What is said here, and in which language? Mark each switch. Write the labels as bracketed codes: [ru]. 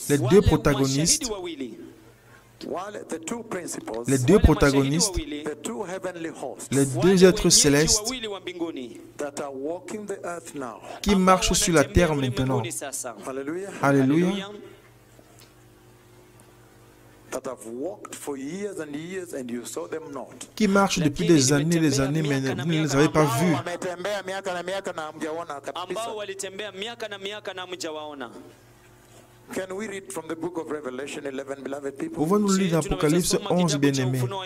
[fr] les deux protagonistes, [en] The two principles, [fr] les deux protagonistes, [en] the two heavenly hosts [fr] les deux êtres célestes [en] that are walking the earth now. [fr] qui marchent sur la terre maintenant. [en] Hallelujah. [fr] Alléluia. [en] That have walked for years and years and you saw them not. [fr] Qui marchent depuis des années, mais vous ne les avez pas vus. [sw] Wametembea miaka na miaka na hamjaona kabisa. ambao walitembea miaka na miaka na mjawaona. [en] Can we read from the book of Revelation 11, beloved people? [fr] Pouvons-nous lire l'Apocalypse 11, bien-aimés?